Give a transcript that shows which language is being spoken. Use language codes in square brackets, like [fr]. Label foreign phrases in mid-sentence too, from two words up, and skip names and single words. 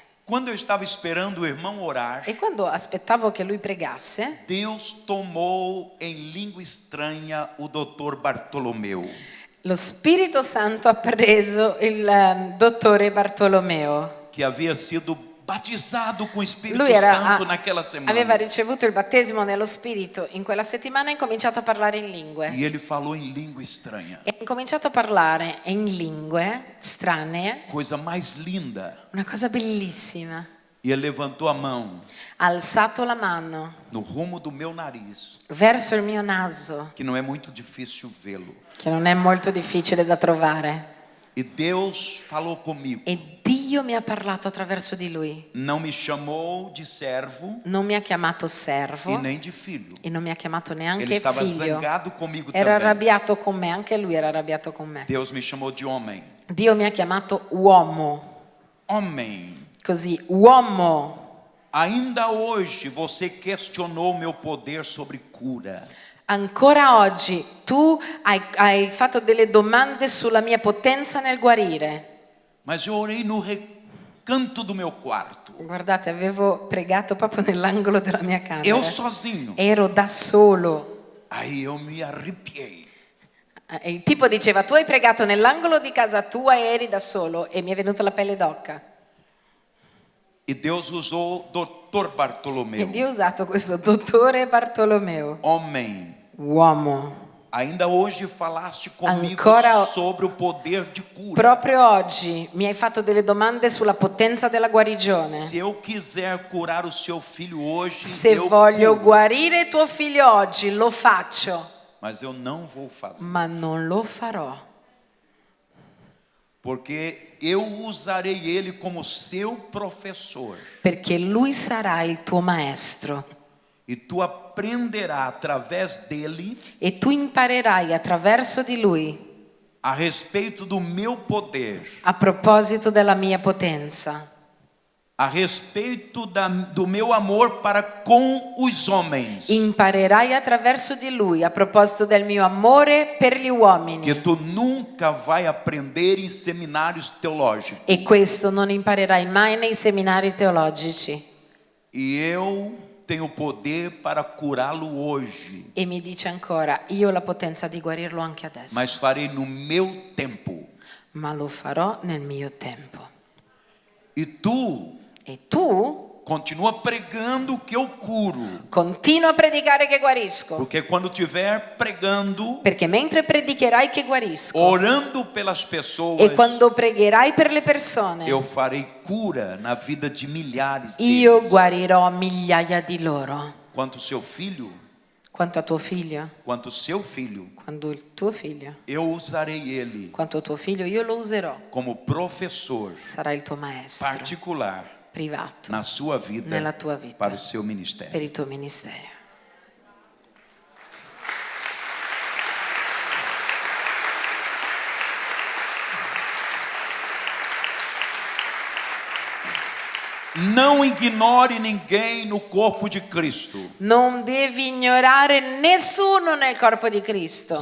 [pt] Quando eu estava esperando o irmão orar, [it] E quando aspettavo che lui pregasse, [pt] Deus tomou em língua estranha o doutor Bartolomeu. [it] lo Spirito Santo ha preso il dottore Bartolomeo. [pt] Que havia sido batizado com o Espírito [it] Lui [pt] Santo naquela semana. [it] aveva ricevuto il battesimo nello Spirito in quella settimana e ha incominciato a parlare in lingue. [pt] E ele falou em língua estranha. [it] E ha incominciato a parlare in lingue strane, [pt] Coisa mais linda. [it] una cosa bellissima. [pt] E ele levantou a mão [it] Ha alzato la mano [pt] no rumo do meu nariz, [it] verso il mio naso, [pt] que não é muito difícil vê-lo. [it] che non è molto difficile da trovare. [pt] E Deus falou comigo. [it] E Dio mi ha parlato attraverso di lui. [pt] Não me chamou de servo [it] Non mi ha chiamato servo [pt] e nem de filho. [it] e non mi ha chiamato [pt] Ele [it] neanche [pt] estava [it] figlio. [pt] zangado comigo [it] Era [pt] também. [it] arrabbiato con me, anche lui era arrabbiato con me. [pt] Deus me chamou de homem. [it] Dio mi ha chiamato uomo, [pt] Homem. [it] così, uomo. [pt] Ainda hoje você questionou meu poder sobre cura. [it] Ancora oggi tu hai fatto delle domande sulla mia potenza nel guarire. [pt] Mas eu orei no recanto do meu quarto. [it] Guardate, avevo pregato proprio nell'angolo della mia camera. [pt] Eu sozinho. [it] Ero da solo. [pt] Aí eu me arrepiei. [it] E il tipo diceva: tu hai pregato nell'angolo di casa tua e eri da solo, e mi è venuta la pelle d'oca. [pt] E Deus usou o Dr. Bartolomeu. [it] E Dio ha usato questo dottore Bartolomeo, [pt] Homem, [it] uomo. [pt] ainda hoje falaste comigo [it] Ancora- [pt] sobre o poder de cura. [it] Proprio oggi mi hai fatto delle domande sulla potenza della guarigione. [pt] Se eu quiser curar o seu filho hoje, [it] Se [pt] eu [it] voglio [pt] curo. [it] guarire tuo figlio oggi, lo faccio, [pt] Mas eu não vou fazer. [it] ma non lo farò. [pt] Porque eu usarei ele como seu professor. [it] Perché lui sarà il tuo maestro [pt] E tu aprenderá através dele [it] e tu imparerai attraverso di lui [pt] a respeito do meu poder, [it] a proposito della mia potenza, [pt] a respeito do meu amor para com os homens. [it] imparerai attraverso di lui a proposito del mio amore per gli uomini. [pt] Que tu nunca vai aprender em seminários teológicos. [it] E questo non imparerai mai nei seminari teologici. [pt] E eu tenho poder para curá-lo hoje, [it] E mi dice ancora: io ho la potenza di guarirlo anche adesso, [pt] mas farei no meu tempo. [it] ma lo farò nel mio tempo. [pt] E tu [it] E tu [pt] continua pregando que eu curo. [it] continua a predicare che guarisco, [pt] Porque quando estiver pregando, [it] perché mentre predicherai che guarisco [pt] orando pelas pessoas, [it] e quando pregherai per le persone, [pt] eu farei cura na vida de milhares [it] io [pt] deles. [it] guarirò migliaia di loro. [pt] Quanto seu filho, [it] Quanto a tuo figlio, [pt] quanto seu filho, [it] quando il tuo figlio, [pt] eu usarei ele [it] quanto a tuo figlio, io lo userò. [pt] como professor [it] Sarà il tuo maestro [pt] particular [it] privato [pt] na sua vida, [it] nella tua vita, [pt] para o seu ministério. [it] per il tuo ministero. [pt] Não ignore ninguém no corpo de Cristo. [it] Non devi ignorare nessuno nel corpo di Cristo.